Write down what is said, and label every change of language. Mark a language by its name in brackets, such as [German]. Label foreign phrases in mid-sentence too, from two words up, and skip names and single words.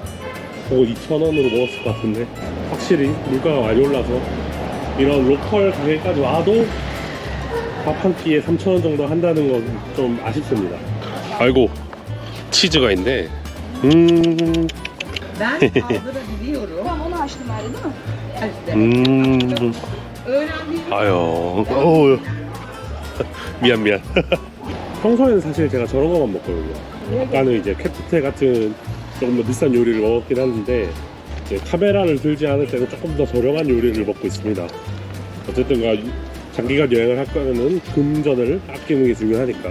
[Korean] 혹은 2,000원으로 먹었을 것 같은데, 확실히 물가가 많이 올라서 이런 로컬 가게까지 와도 밥 한 끼에 3,000원 정도 한다는 건 좀 아쉽습니다. 아이고, 치즈가 있네. [Turkish] Ben kaldırabiliyorum. Tamam onu açtım herhalde değil mi? Öğrendiğim [Korean] 아유, 어우. 미안. 평소에는 사실 제가 저런 거만 먹거든요. 아까는 이제 캡테 같은 조금 더 비싼 요리를 먹었긴 하는데 이제 카메라를 들지 않을 때는 조금 더 저렴한 요리를 먹고 있습니다. 어쨌든가 장기간 여행을 할 거면은 금전을 아끼는 게 중요하니까.